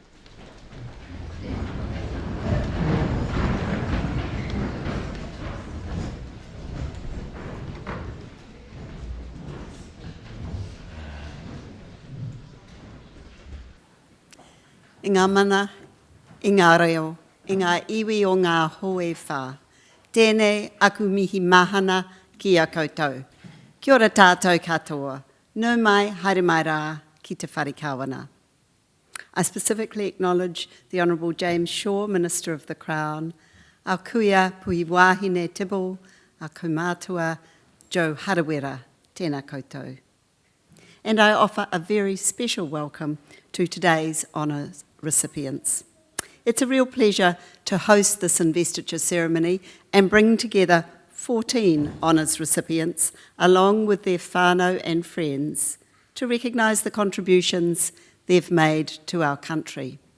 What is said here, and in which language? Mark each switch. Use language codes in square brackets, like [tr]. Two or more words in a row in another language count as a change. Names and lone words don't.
[mi] I ngā mana, i ngā reo, i ngā iwi o ngā hoe whā. Tēnei aku mihi mahana ki a koutou. Kia ora tātou katoa. Nau mai, haere mai rā, ki te whare kawana. [en] I specifically acknowledge the Honourable James Shaw, Minister of the Crown, our kuia Puhi wāhine Kebbel, our kaumātua Joe Harawera, [mi] tēnā koutou. [en] And I offer a very special welcome to today's honours recipients. It's a real pleasure to host this investiture ceremony and bring together 14 honours recipients along with their whānau and friends to recognise the contributions they've made to our country.